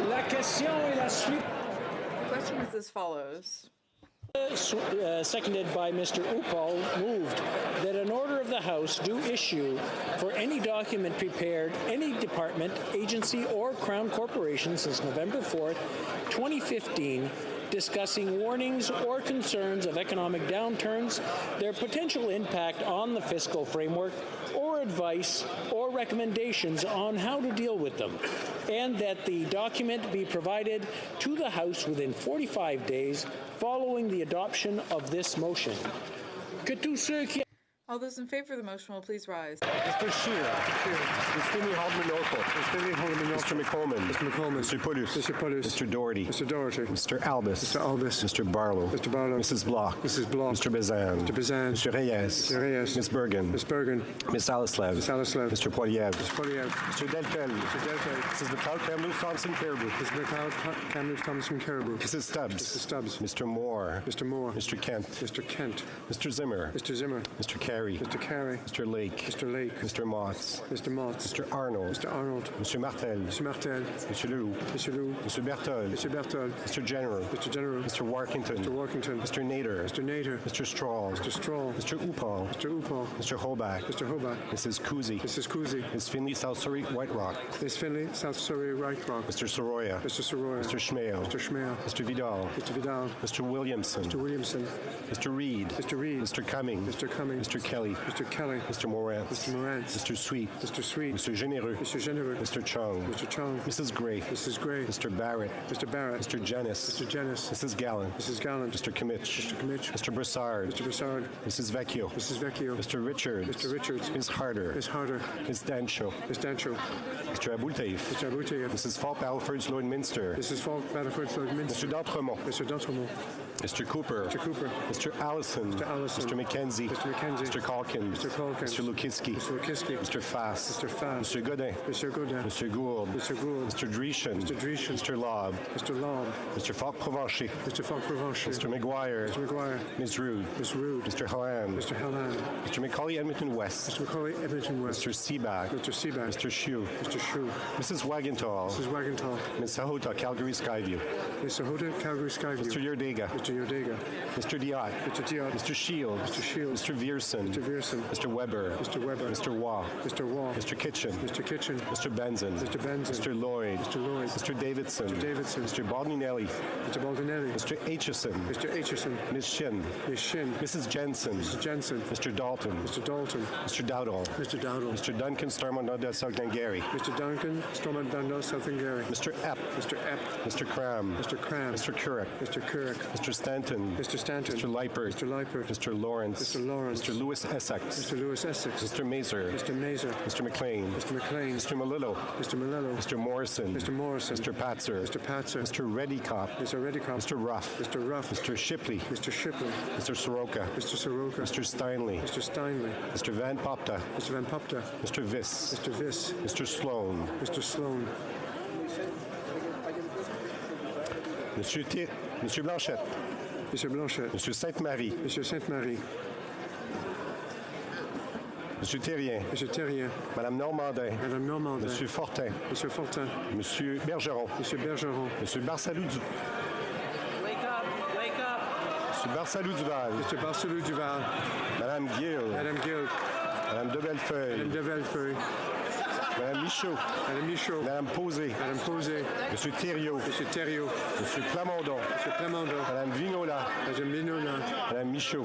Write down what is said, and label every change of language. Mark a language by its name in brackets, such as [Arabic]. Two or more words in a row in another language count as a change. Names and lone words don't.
[French] question est la suite. [English] The question is as follows. Seconded by Mr. Upal, moved that an order of the House do issue for any document prepared, any department, agency, or Crown Corporation since November 4th, 2015, discussing warnings or concerns of economic downturns, their potential impact on the fiscal framework, or advice or recommendations on how to deal with them, and that the document be provided to the House within 45 days following the adoption of this motion. All those in favor of the motion will please rise. Mr. Scheer. Ms. Finney Haldeman Norfolk. Mr. McColman. Mr. McColman. Mr. Paulus. Mr. Paulus. Mr. Doherty. Mr. Doherty. Mr. Albus. Mr. Albus. Mr. Barlow. Mr. Barlow. Mrs. Block. Mrs. Block. Mr. Bazan. Mr. Bazan. Mr. Reyes. Mr. Reyes. Ms. Bergen. Ms. Bergen. Ms. Alislev. Ms. Alislev. Mr. Poiliev. Mr. Poiliev. Mr. Deltel. Mr. Deltel. Mrs. McLeod Kamloops Thompson Caribou. Mrs. McLeod Kamloops Thompson Caribou. Mrs. Stubbs. Mrs. Stubbs. Mr. Moore. Mr. Moore. Mr. Kent. Mr. Kent. Mr. Zimmer. Mr. Zimmer. Mr. Carey. Mr. Carey. Mr. Lake. Mr. Lake. Mr. Motts. Mr. Motts. Mr. Arnold. Mr. Arnold. Mr. Martel. Mr. Martel. Mr. Leroux. Mr. Leroux. Mr. Bertol. Mr. Bertol. Mr. General. Mr. General. Mr. Warkington. Mr. Warkington. Mr. Nader. Mr. Nader. Mr. Strahl. Mr. Strahl. Mr. Upal. Mr. Upal. Mr. Hobach. Mr. Hobach. Mrs. Kuzi. Mrs. Kuzi. Ms. Finley, South Surrey, White Rock. Ms. Finley, South Surrey, White Rock. Mr. Soroya. Mr. Soroya. Mr. Schmale. Mr. Schmale. Mr. Vidal. Mr. Vidal. Mr. Williamson. Mr. Williamson. Mr. Reed. Mr. Reed. Mr. Cumming. Mr. Cumming. Mr. Kelly. Mr. Kelly. Mr. Morant. Mr. Morant. Mr. Sweet. Mr. Sweet. Mr. Généreux. Mr. Généreux. Mr. Chung. Mr. Chung. Mrs. Gray. Mrs. Gray. Mr. Barrett. Mr. Barrett. Mr. Janis. Mr. Janis. Mrs. Gallant. Mrs. Gallant. Mr. Kimmich. Mr. Kimmich. Mr. Broussard. Mr. Broussard. Mrs. Vecchio. Mrs. Vecchio. Mr. Richards. Mr. Richards. Ms. Harder. Ms. Harder. Ms. Dancho. Ms. Dancho. Mr. Aboultaïf. Mr. Aboultaïf. Mrs. Falk Battleford's Lloyd Minster. Mrs. Falk Battleford's Lloyd Minster. Mr. D'Entremont. Mr. D'Entremont. Mr. Cooper. Mr. Cooper. Mr. Allison. Mr. Allison. Mr. McKenzie. Mr. McKenzie. Mr. Calkins. Mr. Calkins. Mr. Lukiski. Mr. Lukiski. Mr. Fass. Mr. Fass. Mr. Godin. Mr. Godin. Mr. Gould. Mr. Gould. Mr. Dreeshen. Mr. Dreeshen. Mr. Lobb. Mr. Lobb. Mr. Falk Provencher. Mr. Falk Provencher. Mr. McGuire. Mr. McGuire. Ms. Rude. Ms. Rude. Mr. Halan. Mr. Halan. Mr. Macaulay Edmonton West. Mr. Macaulay Edmonton West. Mr. Seaback. Mr. Seaback. Mr. Shue. Mr. Shue. Mrs. Wagenthal. Mrs. Wagenthal. Ms. Sahota, Calgary Skyview. Ms. Sahota, Calgary Skyview. Mr. Yordega. Mr. Yordega. Mr. Diot. Mr. Diot. Mr. Shields. Mr. Shields. Mr. Vierson. Mr. Vierson. Mr. Weber. Mr. Weber. Mr. Waugh. Mr. Waugh. Mr. Kitchen. Mr. Kitchen. Mr. Benson. Mr. Benson. Mr. Lloyd. Mr. Lloyd. Mr. Davidson. Mr. Davidson. Mr. Baldinelli. Mr. Baldinelli. Mr. Aitchison. Mr. Aitchison. Ms. Shin. Ms. Shin. Mrs. Jensen. Mrs. Jensen. Mr. Dalton. Mr. Dalton. Mr. Dowdall. Mr. Dowdall. Mr. Duncan Stormont South Glengarry. Mr. Duncan Stormont South Glengarry. Mr. Epp. Mr. Epp. Mr. Cram. Mr. Cram. Mr. Couric. Mr. Couric. Mr. Stanton. Mr. Stanton. Mr. Leipert. Mr. Leipert. Mr. Lawrence. Mr. Lawrence. Mr. Lewis Essex. Mr. Lewis Essex. Mr. Mazer. Mr. Mazer. Mr. McLean. Mr. McLean. Mr. Malillo. Mr. Malillo. Mr. Morrison. Mr. Morrison. Mr. Patzer. Mr. Patzer. Mr. Reddycop. Mr. Reddycop. Mr. Ruff. Mr. Ruff. Mr. Shipley. Mr. Shipley. Mr. Soroka. Mr. Soroka. Mr. Steinley. Mr. Steinley. Mr. Van Popta. Mr. Van Popta. Mr. Viss. Mr. Viss. Mr. Sloan. Mr. Sloan. [French] Monsieur Blanchette. Monsieur Blanchette. Monsieur Sainte-Marie. Monsieur Sainte-Marie. Monsieur Thérien. Monsieur Thérien. Madame Normandin. Madame Normandin. Monsieur Fortin. Monsieur Fortin. Monsieur Bergeron. Monsieur Bergeron. Monsieur Barsalou du... [English] Wake up! Wake up! [French] Monsieur Barsalou Duval. Monsieur Barsalou Duval. Madame Gill. Madame Gill. Madame de Bellefeuille. Madame de Bellefeuille. Madame Michaud. Madame Michaud. Madame Posé. Madame Posé. Monsieur Thériault. Monsieur Thériault. Monsieur Plamondon. Monsieur Plamondon. Madame Vignola. Madame Vignola. Madame Michaud.